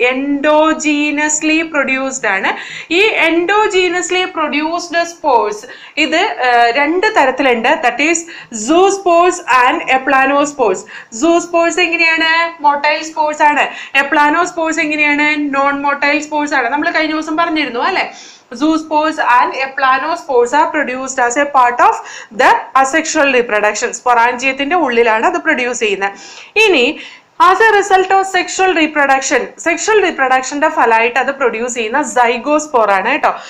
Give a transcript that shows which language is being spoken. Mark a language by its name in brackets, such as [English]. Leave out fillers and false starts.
[Malayalam] എൻഡോജീനസ്ലി produced ആണ്. ഈ എൻഡോജീനസ്ലി produced spores ഇത് 2 തരത്തിലുണ്ട്, [English] That is zoospores and aplanospores. [Malayalam] Zoospores എങ്ങനെയാണ്? മൊട്ടൈൽ സ്പോർസ് ആണ്. എപ്ലാനോസ്പോർസ് എങ്ങനെയാണ്? നോൺ മൊട്ടൈൽ സ്പോർസ് ആണ്. നമ്മൾ കഴിഞ്ഞ ദിവസം പറഞ്ഞിരുന്നു അല്ലെ. [English] Zoospores and eplanospores are produced as a part of the asexual reproduction. [Malayalam] സ്പൊറാഞ്ചിയത്തിന്റെ ഉള്ളിലാണ് അത് പ്രൊഡ്യൂസ് ചെയ്യുന്നത്. ഇനി [English] as a result of [Malayalam] sexual റീപ്രൊഡക്ഷന്റെ ഫലമായിട്ട് അത് പ്രൊഡ്യൂസ് ചെയ്യുന്ന സൈഗോസ്പോർ ആണ് കേട്ടോ.